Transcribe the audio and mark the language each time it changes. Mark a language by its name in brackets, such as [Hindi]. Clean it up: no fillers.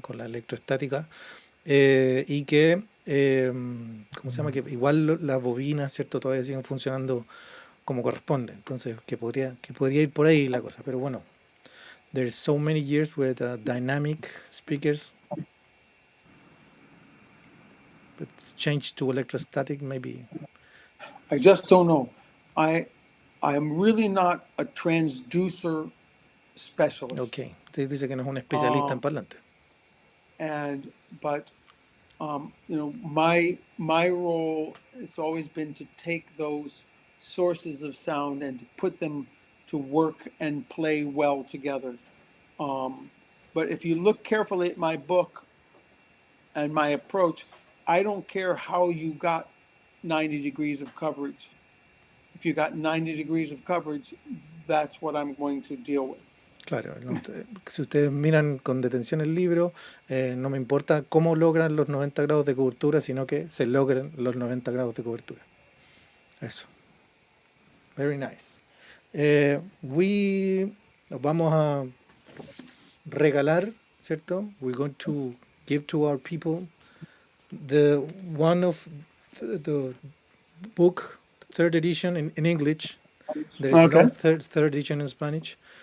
[Spanish] Con la electroestática, y que, ¿cómo se llama? Que igual las bobinas, ¿cierto? Todavía siguen funcionando como corresponde. Entonces, que podría ir por ahí la cosa. Pero bueno, [English] there's so many years with dynamic speakers. It's changed to electrostatic, maybe. I just don't know. I'm really not a transducer specialist. [Spanish] Ok, usted dice que no es un especialista en parlantes. [English] But my role has always been to take those sources of sound and to put them to work and play well together. But if you look carefully at my book and my approach, I don't care how you got 90 degrees of coverage. If you got 90 degrees of coverage, that's what I'm going to deal with. [Spanish] Claro, si ustedes miran con detención el libro, no me importa cómo logran los 90 grados de cobertura, sino que se logren los 90 grados de cobertura. Eso. [English] Very nice. [Spanish] Nos vamos a regalar, ¿cierto? [English] We're going to give to our people one of the book, third edition in English. There is Okay. no third edition in Spanish.